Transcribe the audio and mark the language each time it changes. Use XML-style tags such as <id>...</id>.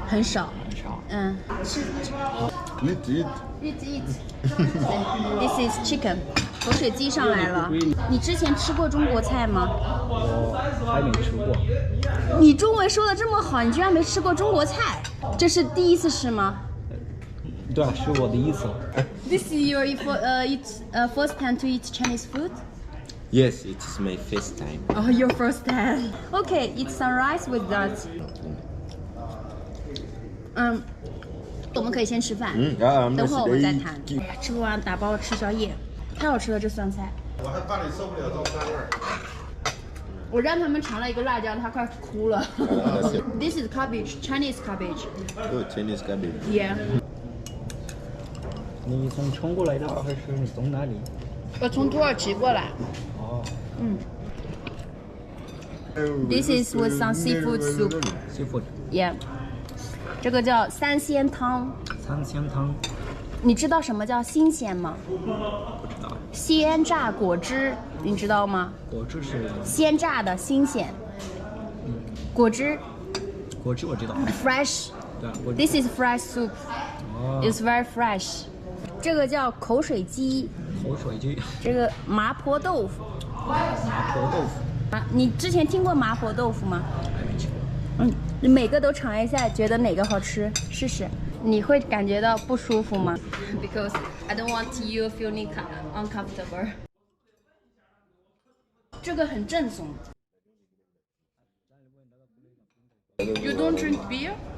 <zh>很少。吃。</zh> <en>Eat. This is chicken.</en> <zh>口水鸡上来了。你之前吃过中国菜吗？我还没吃过。你中文说的这么好，你居然没吃过中国菜？这是第一次吃吗？对啊，是我的意思。</zh> <en>This is your first time to eat Chinese food? Yes, it is my first time. Oh, your first time. Okay, eat some rice with that.</en> <zh>我们可以先吃饭，等会儿我们再谈。吃不完打包吃宵夜，太好吃了这酸菜。我还怕你受不了这酸味儿。我让他们尝了一个辣椒，他快哭了。</zh> <en>This is cabbage, Chinese cabbage. Oh, Chinese cabbage. Yeah.</en> <zh>你从中国来的还是你从哪里？我从土耳其过来。</zh> <en>This is with some seafood soup. Seafood.</en> <zh>Yeah. 这个叫三鲜汤。三鲜汤。你知道什么叫新鲜吗？不知道。鲜榨果汁，你知道吗？果汁是鲜榨的新鲜。果汁。果汁我知道。</zh> <en>Fresh.</en> <zh>对。</zh> <en>This is fresh soup. It's very fresh.</en> <zh>这个叫口水鸡。口水鸡。这个麻婆豆腐。麻婆豆腐。你之前听过麻婆豆腐吗？还没吃过。你每个都尝一下，觉得哪个好吃？试试。你会感觉到不舒服吗</zh> <en>？Because I don't want you feeling uncomfortable.</en> <zh>这个很正宗。</zh> <en>You don't drink beer?</en>